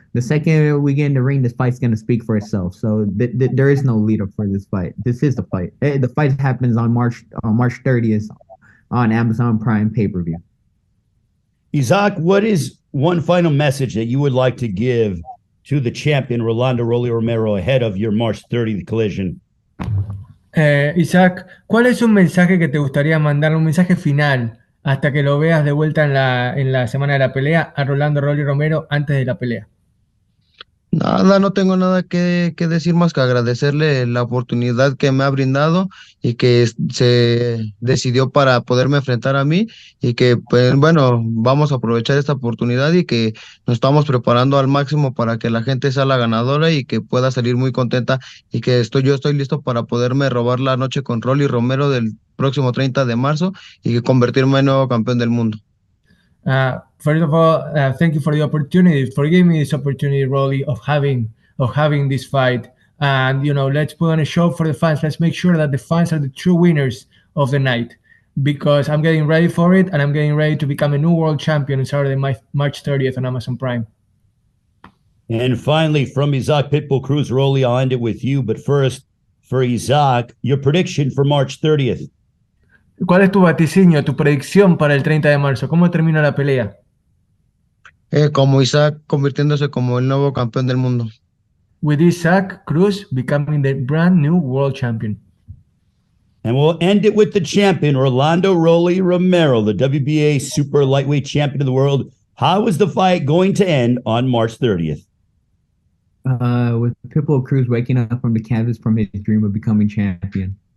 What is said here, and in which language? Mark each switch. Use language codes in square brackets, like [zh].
[en] The second we get in the ring, this fight's gonna speak for itself. So there is no lead up for this fight. This is the fight. The fight happens on March 30th on Amazon Prime pay-per-view. Isaac, what is one final message that you would like to give to the champion Rolando Rolly Romero ahead of your March 30th collision? [es] Isaac, ¿cuál es un mensaje que te gustaría mandar, un mensaje final, hasta que lo veas de vuelta en la semana de la pelea a Rolando Rolly Romero antes de la pelea? Nada, no tengo nada que decir más que agradecerle la oportunidad que me ha brindado y que se decidió para poderme enfrentar a mí y que, pues, bueno, vamos a aprovechar esta oportunidad y que nos estamos preparando al máximo para que la gente sea la ganadora y que pueda salir muy contenta y que yo estoy listo para poderme robar la noche con Rolly Romero del próximo 30 de marzo y que convertirme en nuevo campeón del mundo. [en] First of all, thank you for the opportunity, for giving me this opportunity, Rolly, of having this fight. And let's put on a show for the fans. Let's make sure that the fans are the true winners of the night, because I'm getting ready for it, and I'm getting ready to become a new world champion on Saturday, March 30th on Amazon Prime. And finally, from Isaac PitBull Cruz, Rolly, I'll end it with you. But first, for Isaac, your prediction for March 30th. [es] ¿Cuál es tu vaticinio, tu predicción para el 30 de marzo? ¿Cómo termina la pelea? Como Isaac convirtiéndose como el nuevo campeón del mundo. [en] With Isaac Cruz becoming the brand new world champion. And we'll end it with the champion, Rolando Rolly Romero, the WBA super lightweight champion of the world. How is the fight going to end on March 30th? With PitBull Cruz waking up from the canvas from his dream of becoming champion.